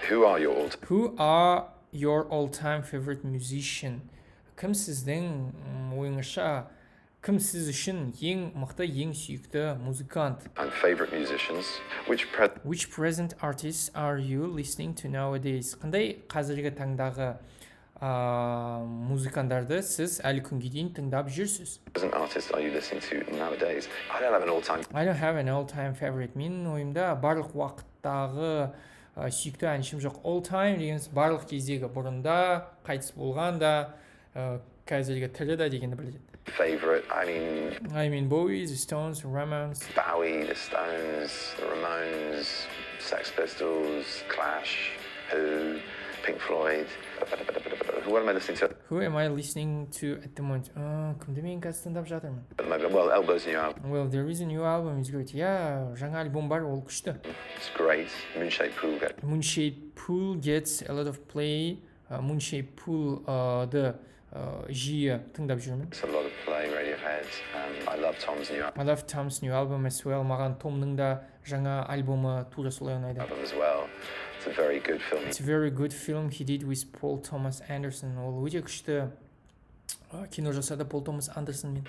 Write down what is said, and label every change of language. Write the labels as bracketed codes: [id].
[en] Who are your all-time favorite musician? [kk] Кім сіздің ойыңызша, кім сіз үшін ең мықты, ең сүйікті музыкант? [en] And favorite musicians. Which present artists are you listening to nowadays? [kk] Қандай қазіргі таңдағы музыкандарды сіз әлі күнге дейін тыңдап жүрсіз? [en] Present artists are you listening to nowadays? I don't have an all-time favorite. [kk] Менің ойымда барлық уақыттағы сүйікті әншім жоқ. All time дегеніміз барлық кездегі, бұрында, қайтыс болғанда, қазіргі тірі да дегенді білдіреді. [en] Favorite, I mean Bowie, the Stones, Ramones. Bowie, the Stones, the Ramones, Sex Pistols, Clash, Who, Pink Floyd. What am I listening to? Who am I listening to at the moment? [kk] Кімді мен қазір тыңдап жатырмын? [en] At the moment, well, Elbow's new album. Well, there is a new album, it's great. [kk] Yeah, жаңа альбом бар, ол күшті. [en] It's great. Moonshaped Pool gets a lot of play. [kk] Moonshaped Pool'ды жиі тыңдап жүрмін. [en] It's a lot of play, Radiohead. I love Tom's new album as well. [kk] Маған Томның да жаңа альбомы тура солай ұнайды. [en] As well. It's a very good film. It's a very good film he did with Paul Thomas Anderson. [kk] Ол өте күшті кино жасады Paul Thomas Andersonмен.